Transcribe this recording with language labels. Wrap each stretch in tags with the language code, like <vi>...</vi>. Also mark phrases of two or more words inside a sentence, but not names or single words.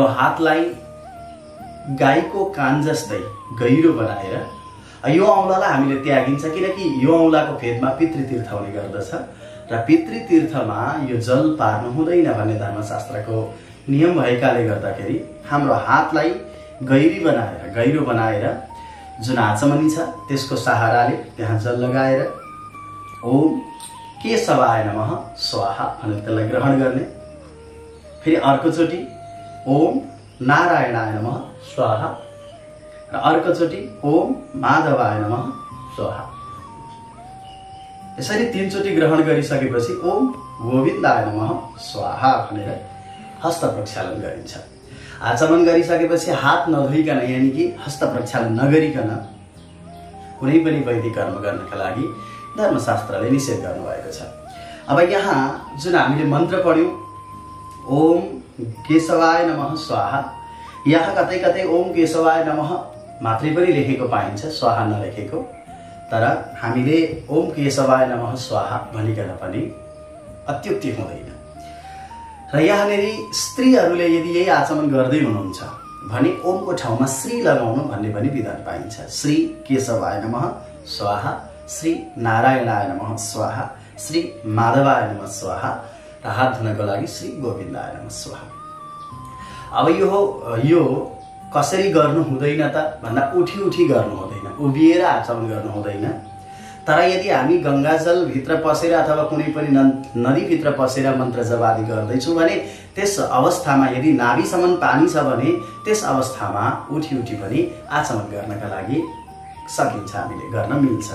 <ne>हातलाई गाईको कान जस्तै गहिरो बनाएर यो औँलालाई हामीले त्यागिन्छ, किनकि यो औँलाको फेदमा पितृतीर्थ हुने गर्दछ र पितृतीर्थमा यो जल पार्नु हुँदैन भन्ने धर्मशास्त्रको नियम भएकाले गर्दाखेरि हाम्रो हातलाई गहिरो बनाएर जुन आचमनी छ त्यसको सहाराले त्यहाँ जल लगाएर</ne> <sa>ओम केशवाय नमः स्वाहा</sa> <ne>भनेर त्यसलाई ग्रहण गर्ने। फेरि अर्कोचोटि</ne> <sa>ओम नारायणाय नमः स्वाहा</sa> <ne>र अर्कोचोटि</ne> <sa>ओम माधवाय नमः स्वाहा।</sa> <ne>यसरी 3 चोटि ग्रहण गरिसकेपछि</ne> <sa>ओम गोविन्दाय नमः स्वाहा</sa> <ne>भनेर हस्त प्रक्षालन गरिन्छ। आचमन गरिसकेपछि हात नधोइकन यानि कि हस्त प्रक्षालन नगरिकन कुनै पनि वैदिक कर्म गर्नका लागि धर्मशास्त्रले निषेध गर्नुभएको छ। अब यहाँ जुन हामीले मन्त्र पढ्यौं</ne> <sa>ओम केशवाय नमः स्वाहा,</sa> <ne>यहाँ कतै कतै</ne> <sa>ओम केशवाय नमः</sa> <ne>मात्रै पनि लेखेको पाइन्छ, स्वाहा नलेखेको। तर हामीले</ne> <sa>ओम केशवाय नमः स्वाहा</sa> <ne>भनिकन पनि अत्युक्ति हुँदैन। र यहाँनेर स्त्रीहरूले यदि यही आचमन गर्दै हुनुहुन्छ भने ओमको ठाउँमा श्री लगाउनु भन्ने पनि विधान पाइन्छ।</ne> <sa>श्री केशवाय नमः स्वाहा, श्री नारायणाय नमः स्वाहा, श्री माधवाय नमः स्वाहा</sa> <ne>र हात धुनको लागि</ne> <sa>श्री गोविन्दाय नमः स्वाहा।</sa> <ne>अब यो कसरी गर्नु हुँदैन त भन्दा उठी गर्नु हुँदैन, उभिएर आचमन गर्नु हुँदैन। तर यदि हामी गंगाजल भित्र पसेर अथवा कुनै पनि नदी भित्र पसेर मन्त्र जप आदि गर्दैछौँ भने त्यस अवस्थामा यदि नाभिसम्म पानी छ भने त्यस अवस्थामा उठी पनि आचमन गर्नका लागि सकिन्छ, हामीले गर्न मिल्छ।</ne>